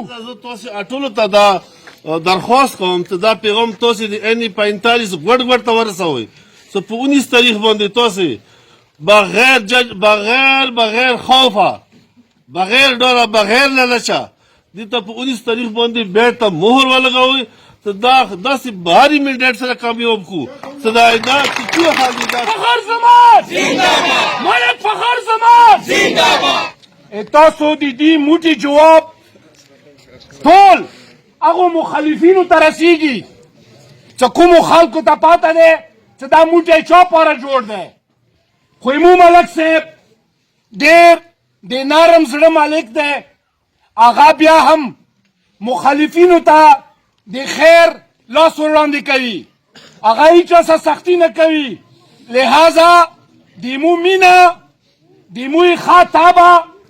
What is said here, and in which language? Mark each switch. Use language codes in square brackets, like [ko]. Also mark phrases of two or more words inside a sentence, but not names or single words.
[ps] زه تاسو ټولو ته دا درخواست کوم چې دا پیغام تاسو د NA-45 ګډ ته ورسوئ چې په 19 تاریخ باندې تاسو بغیر جج بغیر خوفه بغیر ډاره بغیر لالچه دې ته په 19 تاریخ باندې بیرته مهر ولګوئ چې دا داسې بهاري منډیټ سره کامیاب کړو چې دا څه حال دی فخر زمان زنده‌باد ملک فخر زمان زنده‌باد تاسو د دې موټي جواب ټول هغو مخالفینو ته رسیږي چې کومو خلکو ته پاته دی چې دا موټی چا پاره جوړ دی خو مو ملک صاحب ډېر د نرم زړه مالک دی هغه بیا هم مخالفینو ته د خیر لاس وړاندې کوي هغه هیچا څه سختي نه کوي لہذا د مو مینه د مو ښه طبع